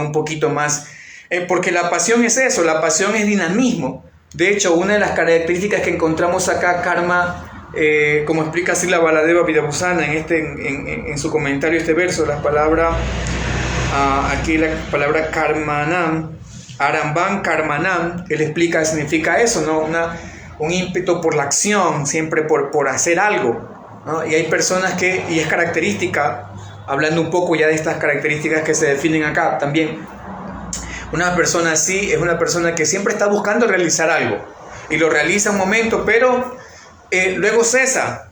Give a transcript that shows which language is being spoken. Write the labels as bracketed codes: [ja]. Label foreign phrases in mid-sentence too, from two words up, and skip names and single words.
[es] Un poquito más... porque la pasión es eso, la pasión es dinamismo. De hecho, una de las características que encontramos acá, karma, como explica Srila Baladeva Vidabhusana en su comentario este verso, la palabra, aquí la palabra karmanam, [sa] आरम्भं कर्मणाम्, [es] él explica, significa eso, ¿no? Un ímpetu por la acción, siempre por hacer algo, ¿no? Y hay personas que, y es característica, hablando un poco ya de estas características que se definen acá también, una persona así es una persona que siempre está buscando realizar algo y lo realiza un momento, pero luego cesa.